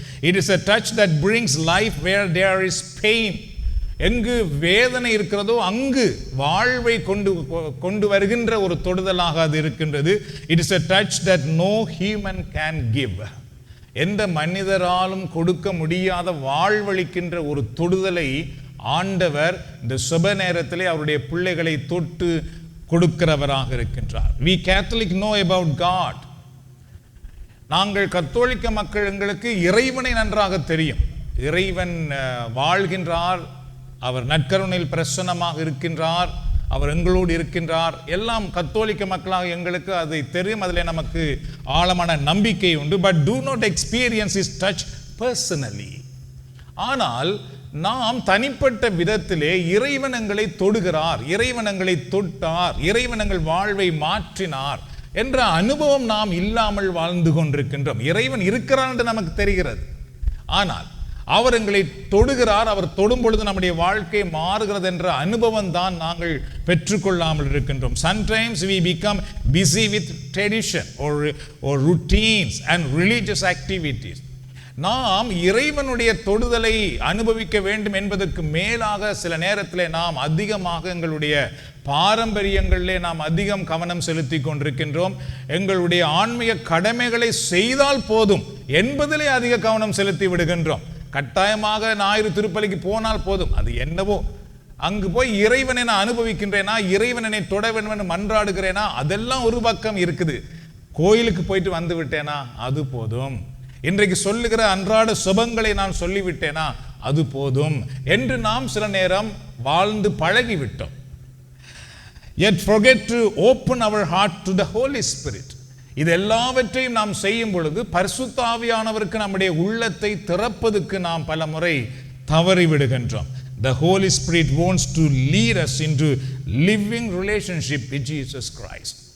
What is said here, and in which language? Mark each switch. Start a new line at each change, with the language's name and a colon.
English: It is a touch that brings life where there is pain.
Tamil: எங்கு வேதனை இருக்கிறதோ அங்கு வாழ்வை கொண்டு வருகின்ற ஒரு தொடுதலாக அது இருக்கின்றது.
English: It is a touch that no human can give.
Tamil: எந்த மனிதராலும் கொடுக்க முடியாத வாழ்வளிக்கின்ற ஒரு தொடுதலை ஆண்டவர் இந்த சுப நேரத்திலே அவருடைய பிள்ளைகளை தொட்டு கொடுக்கிறவராக இருக்கின்றார்.
English: We Catholic know about God.
Tamil: நாங்கள் கத்தோலிக்க மக்கள், எங்களுக்கு இறைவனை நன்றாக தெரியும். இறைவன் வாழ்கின்றார், அவர் நற்கருணையில் பிரசன்னமாக இருக்கின்றார், அவர் எங்களோடு இருக்கின்றார். எல்லாம் கத்தோலிக்க மக்களாக எங்களுக்கு அதை தெரியும், அதில் நமக்கு ஆழமான நம்பிக்கை உண்டு.
English: But do not experience his touch personally.
Tamil: ஆனால் நாம் தனிப்பட்ட விதத்திலே இறைவன் எங்களை தொடுகிறார், இறைவன் எங்களை தொட்டார், இறைவன் எங்கள் வாழ்வை மாற்றினார் என்ற அனுபவம் நாம் இல்லாமல் வாழ்ந்து கொண்டிருக்கின்றோம். இறைவன் இருக்கிறார் என்று நமக்கு தெரிகிறது, ஆனால் அவர் எங்களை தொடுகிறார், அவர் தொடும் பொழுது நம்முடைய வாழ்க்கை மாறுகிறது என்ற அனுபவம் தான் நாங்கள் பெற்றுக்கொள்ளாமல் இருக்கின்றோம்.
English: Sometimes we become busy with tradition or routines and religious activities.
Tamil: நாம் இறைவனுடைய தொடுதலை அனுபவிக்க வேண்டும் என்பதற்கு மேலாக சில நேரத்திலே நாம் அதிகமாக எங்களுடைய பாரம்பரியங்களிலே நாம் அதிகம் கவனம் செலுத்தி கொண்டிருக்கின்றோம். எங்களுடைய ஆன்மீக கடமைகளை செய்தால் போதும் என்பதிலே அதிக கவனம் செலுத்தி விடுகின்றோம். கட்டாயமாக ஞாயிறு திருப்பலிக்கு போனால் போதும், அது என்னவோ, அங்கு போய் இறைவனை நான் அனுபவிக்கின்றேனா, இறைவனை தொட வேண்டும் என்று மன்றாடுகிறேனா, அதெல்லாம் ஒரு பக்கம் இருக்குது. கோயிலுக்கு போயிட்டு வந்து விட்டேனா அது போதும், இன்றைக்கு சொல்லுகிற அன்றாட சுபங்களை நான் சொல்லிவிட்டேனா அது போதும் என்று நாம் சில நேரம் வாழ்ந்து பழகிவிட்டோம்.
English: Yet forget to open our heart to the Holy Spirit.
Tamil: இது எல்லாவற்றையும் நாம் செய்யும் பொழுது பரிசுத்த ஆவியானவருக்கு நம்முடைய உள்ளத்தை திறப்பதற்கு நாம் பல முறை தவறிவிடுகின்றோம்.
English: The Holy Spirit wants to lead us into living relationship with Jesus Christ.